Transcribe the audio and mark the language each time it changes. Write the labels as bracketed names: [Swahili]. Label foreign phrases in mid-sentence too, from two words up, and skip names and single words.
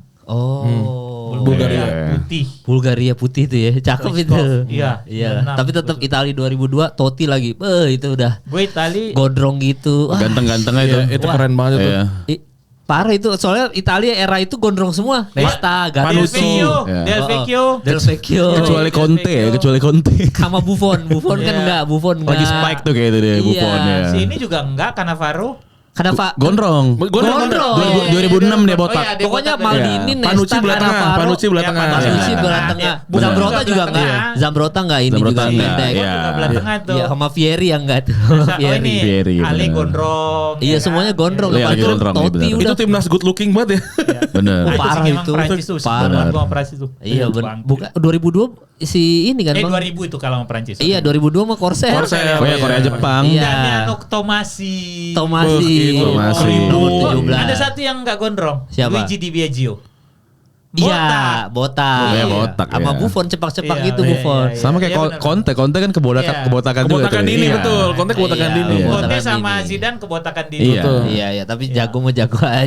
[Indonesian] Oh. Bulgaria Iya. putih. Bulgaria putih itu ya. Cakep itu. Stoichkov, iya. Iya. 96. Tapi tetap Itali 2002 Totti lagi. Itu udah Gue Itali gondrong gitu. Wah, Ganteng-gantengnya itu. Iya, itu keren banget itu. Iya. parah itu. Soalnya Italia era itu gondrong semua. Nesta, Del Gattuso, Vecchio, Iya. Del Vecchio. Del Vecchio. Kecuali Conte ya, kecuali Conte. Sama Buffon. Buffon kan Iya. enggak, Buffon enggak. Lagi spike tuh kayak itu deh Iya. Buffon ya. Si ini juga enggak, Cannavaro. Kenapa? Gondrong. Gondrong. 2006 dia botak. Oh iya, dia Pokoknya botak. Maldini, Iya. Nesta, Panucci belah tengah, Cannavaro. Panucci belah Ya, tengah. Panucci Iya. belah tengah. Benar. Zambrota juga Belah enggak. tengah. Zambrota enggak, ini Zambrota juga enggak, pendek. iya. Juga belah tengah tuh. Iya, sama Fieri yang enggak tuh. Oh Fieri. ini Fieri, Ale benar. gondrong. Iya, ya semuanya kan? gondrong. Iya, Lepas lagi itu gondrong, iya, Totti benar. udah. Itu timnas [English] good looking [Indonesian] banget ya. Bener. Ah, Parah memang itu. Prancis tuh, Parah. banget gua sama Prancis tuh. Iya, Bangke. bukan 2002 si ini kan, Bang. 2000 itu kalau sama Prancis. Iya, 2002 mah Corsair. Corsair. Oh ya Korea Jepang. Iya. Damiano Tomasi. Tomasi. Tomasi. Nomor Oh, 17. ada satu yang enggak gondrong. Siapa? Luigi Di Biagio. Iya, botak. Iya, botak, Sama iya. Buffon cepak-cepak Iya, gitu iya, Buffon. iya, iya. Sama kayak Iya, benar. Conte kan kebotakan Iya. kebotakan juga Kebotakan tuh. dini Iya. betul. Conte kebotakan Iya. dini. Iya. Conte Botakan sama dini. Zidane kebotakan dini. Iya. Betul. Iya, tapi jago mah jago aja.